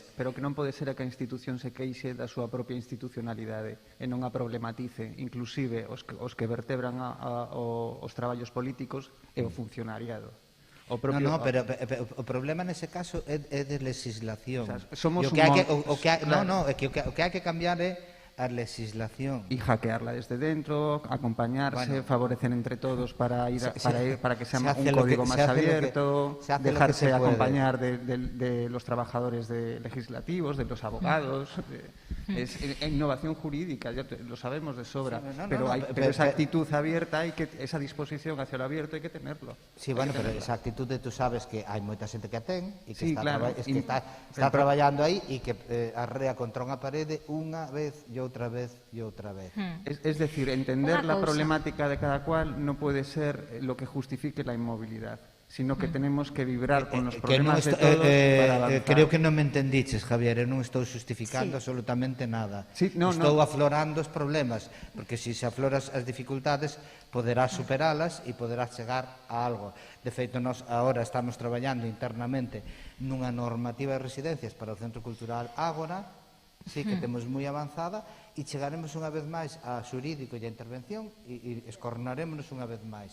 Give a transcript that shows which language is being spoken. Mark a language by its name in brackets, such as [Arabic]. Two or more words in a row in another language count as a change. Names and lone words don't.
[Galician] Pero que non pode ser que a institución se queixe da súa propia institucionalidade e non a problematice, inclusive os que vertebran os traballos políticos e o funcionariado. Pero o problema nese caso é de legislación. O sea, somos o que hai que cambiar é a legislación. [Spanish] E hackearla desde dentro, acompañarse, favorecer entre todos para que sea un código más abierto, dejarse acompañar de los trabajadores legislativos, de los abogados. Es innovación jurídica, ya lo sabemos de sobra, pero esa actitud abierta, esa disposición hacia lo abierto hay que tenerlo. Sí, bueno, pero esa actitud tú sabes que [Galician] hai moita xente que a ten e que está traballando aí e que arrea contra unha parede unha vez e outra vez e outra vez. [Spanish] Es decir, entender Una la [Galician] cousa. [Spanish] problemática de cada cual no puede ser lo que justifique la inmovilidad, sino que tenemos que vibrar con los problemas de todos para avanzar. [Galician] Creo que non me entendiches, Javier, eu non estou justificando absolutamente nada. [Spanish] Sí, no, [Galician] Estou [Spanish] no. [Galician] aflorando os problemas, porque se afloras as dificultades, poderás superalas e poderás chegar a algo. De feito, nós agora estamos traballando internamente nunha normativa de residencias para o Centro Cultural Ágora, sí que temos moi avanzada, e chegaremos unha vez máis a xurídico e a intervención e escornarémonos unha vez máis.